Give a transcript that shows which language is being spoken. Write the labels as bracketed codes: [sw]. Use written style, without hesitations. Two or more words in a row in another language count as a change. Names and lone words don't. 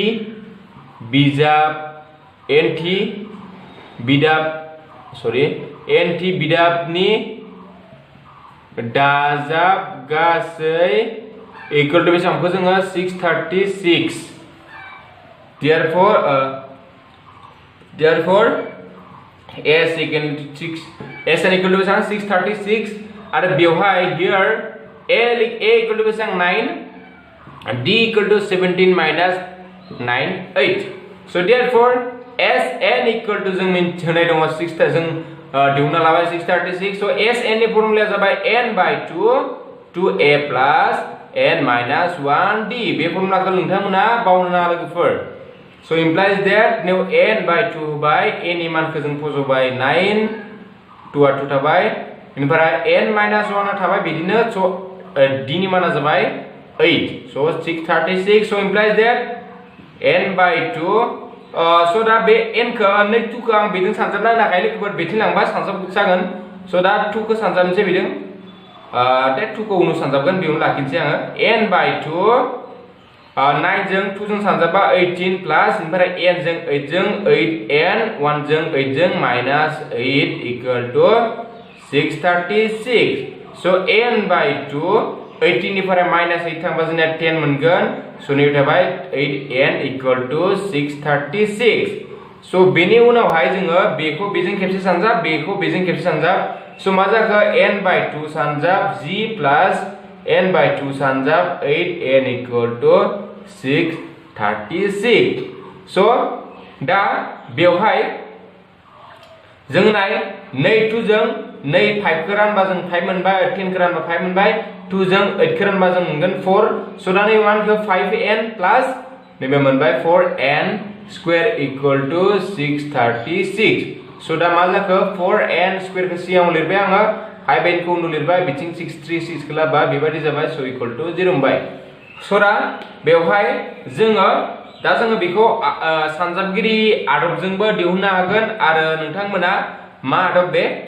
[brx] बिदाबनि दाजाब गासै [en] equal to [brx] बेसेबांखौ जोङो 636 therefore [en] s equal to 636 [brx] आरो बेवहाय [en] here a equal to बेसेबां 9 d equal to 17 minus 9 8 so therefore sn equal to [brx] जों होनाय दङ [en] 6 जों [brx] दिहुनना लाबाय [en] 636 so sn [brx] नि फर्मुलाया जाबाय [en] n by 2 2a plus n minus 1d [brx] बे फर्मुलाखौ नोंथांमोना बावनो नाङा लोगोफोर [en] so implies that now n by 2 [brx] होबाय a नि मानखौ जों फज'बाय 9 2 आ 2 थाबाय बेनिफ्राय [en] n minus 1 [brx] आ थाबाय बिदिनो [en] so d [brx] नि माना जाबाय 8 so 636 [en] so implies that n by 2 [brx] so दा बे n खौ नै 2 खौ आं बेजों सानजाबना नागाय लोगोफोर बेथिं लांबा सानजाब जागोन so दा 2 खौ सानजाबनोसै बेजों दा 2 खौ उनाव सानजाबगोन बेयावनो लाखिनोसै आङो [en] n by 2 [brx] 9 जों 2 जों सानजाबा 18 प्लस ओमफ्राय n जों 8 जों 8n 1 जों 8 जों [en] minus 8 equal to [brx] 636 so [en] n by 2 [brx] 18 निफ्राय [en] minus 8 [brx] थांबा जोंना 10 मोनगोन so नै थाबाय [en] 8n equal to [brx] 636 so बेनि उनावहाय जोङो बेखौ बेजों खेबसे सानजाब बेखौ बेजों खेबसे सानजाब so मा जाखो [en] n by 2 [brx] सानजाब [en] g plus n by 2 [brx] सानजाब [en] 8n equal to [brx] 636 so दा बेवहाय जों नाय 2 जों 2 5 खौ रानबा जों 5 मोनबाय 10 खौ रानबा 5 मोनबाय 2 जों 8 खौ रानबा जों मोनगोन 4 so दा नै 1 खौ 5n प्लस नैबे मोनबाय [en] 4n square equal to [brx] 636 so दा मा जाखो [en] 4n square [brx] खौ सिगाङाव लिरबाय आङो 5n खौ उनाव लिरबाय बिथिं 636 खौ लाबा बेबायदि जाबाय [en] so equal to [brx] 0 मोनबाय so दा बेवहाय जोङो बेखौ सानजाबगिरि आदबजोंबो दिहुननो हागोन आरो नोंथांमोना मा आदब बे